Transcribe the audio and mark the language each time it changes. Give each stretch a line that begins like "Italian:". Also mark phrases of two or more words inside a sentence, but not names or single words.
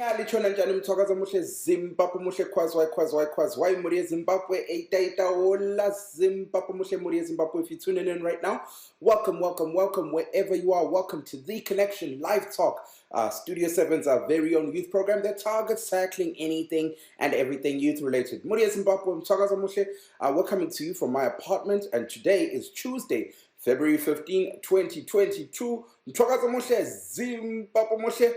North Ndebele: tshona njani mthwakazi omuhle Zimbabwe muhle khwazwayi muri Zimbabwe eita hola Zimbabwe muhle muri Zimbabwe.
English: If you're tuning in right now, welcome wherever you are. Welcome to The Connection Live Talk, Studio 7's very own youth program that targets tackling anything and everything youth related.
North Ndebele: Muri Zimbabwe mthwakazi omuhle,
English: we're coming to you from my apartment, and today is Tuesday, February 15, 2022.
North Ndebele: Mthwakazi omuhle Zimbabwe muhle.